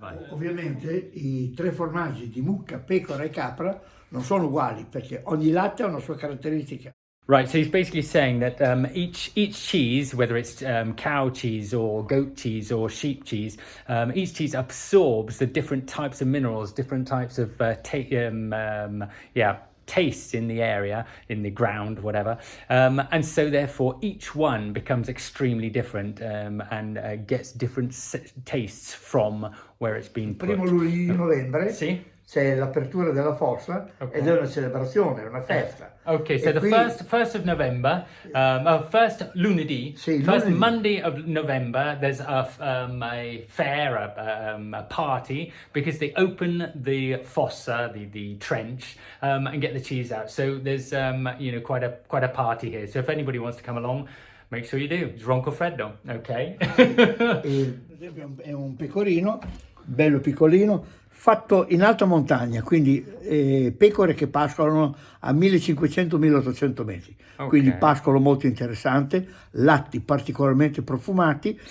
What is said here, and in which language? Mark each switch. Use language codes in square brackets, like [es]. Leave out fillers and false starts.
[it] Ovviamente i 3 formaggi di mucca, pecora e capra non sono uguali perché ogni latte ha una sua caratteristica. [en] Right, so he's basically saying that each cheese, whether it's cow cheese or goat cheese or sheep cheese, each cheese absorbs the different types of minerals, different types of tastes in the area, in the ground, whatever, and so therefore each one becomes extremely different and gets different tastes from where it's been put. [it] Primo luglio di novembre. Sì. C'è l'apertura della fossa ed è una celebrazione, è una festa. [en] Okay, so the first of November, first lunedì, [it] Sì, [en] first [it] lunedì. [en] Monday of November, there's a fair, a party, because they open the fossa, the trench, and get the cheese out. So there's quite a party here. So if anybody wants to come along, make sure you do. It's Roncofreddo, okay? [it] Per esempio è un pecorino, bello piccolino, fatto in alta montagna, quindi pecore che pascolano a 1500-1800 metri, [en] Okay. [it] quindi pascolo molto interessante, latti particolarmente profumati,